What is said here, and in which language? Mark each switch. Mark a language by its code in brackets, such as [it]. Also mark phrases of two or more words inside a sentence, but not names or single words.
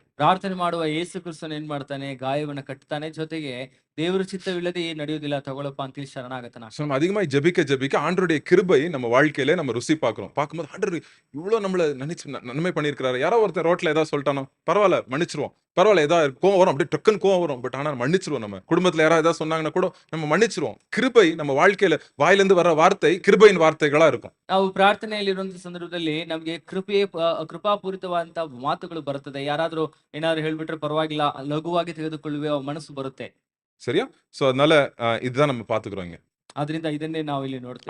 [kn] ಪ್ರಾರ್ಥನೆ ಮಾಡುವ ಯೇಸು ಕ್ರಿಸ್ತನ್ ಏನ್ ಮಾಡ್ತಾನೆ, ಗಾಯವನ್ನ ಕಟ್ತಾನೆ, ಜೊತೆಗೆ ದೇವರ ಚಿತ್ತವಿಲ್ಲದೆ ನಡೆಯುವುದಿಲ್ಲ, ತಗೊಳಪ್ಪ ಅಂತ ಶರಣಾಗತನ. [ta] So, நம்ம அதிகமாய் ஜெபிக்க ஆண்டவருடைய கிருபை நம்ம வாழ்க்கையில நம்ம ருசி பார்க்கிறோம். பார்க்கும்போது ஆண்டவர் இவ்வளவு நம்மள நினைச்சு நன்மை பண்ணியிருக்கிறாரு. யாரோ ஒருத்தர் ரோட்ல ஏதாவது சொல்லிட்டானோ, பரவாயில்ல மன்னிச்சிருவோம். பரவாயில்ல, ஏதாவது கோவம் வரும், அப்படியே டக்குன்னு கோவம் வரும். பட் ஆனா மன்னிச்சிருவோம். நம்ம குடும்பத்துல யாராவது ஏதாவது சொன்னாங்கன்னா கூட நம்ம மன்னிச்சிருவோம். கிருபை நம்ம வாழ்க்கையில வாயிலிருந்து வர வார்த்தை கிருபையின் வார்த்தைகளா இருக்கும். [kn] ನಾವು ಪ್ರಾರ್ಥನೆಯಲ್ಲಿರುವಂತ ಸಂದರ್ಭದಲ್ಲಿ ನಮಗೆ ಕೃಪಾಪೂರಿತವಾದಂತಹ ಮಾತುಗಳು ಬರುತ್ತದೆ. ಯಾರಾದ್ರೂ ಏನಾದ್ರು ಹೇಳ್ಬಿಟ್ರೆ ಪರವಾಗಿಲ್ಲ, ಲಘುವಾಗಿ ತೆಗೆದುಕೊಳ್ಳುವ ಮನಸ್ಸು ಬರುತ್ತೆ. [ta] சரியா? சோ அதனால இதுதான் நம்ம பாத்துக்கிறோம் இங்க. [kn] ಆದ್ರಿಂದ ಇದನ್ನೇ ನಾವು ಇಲ್ಲಿ ನೋಡ್ತೀವಿ.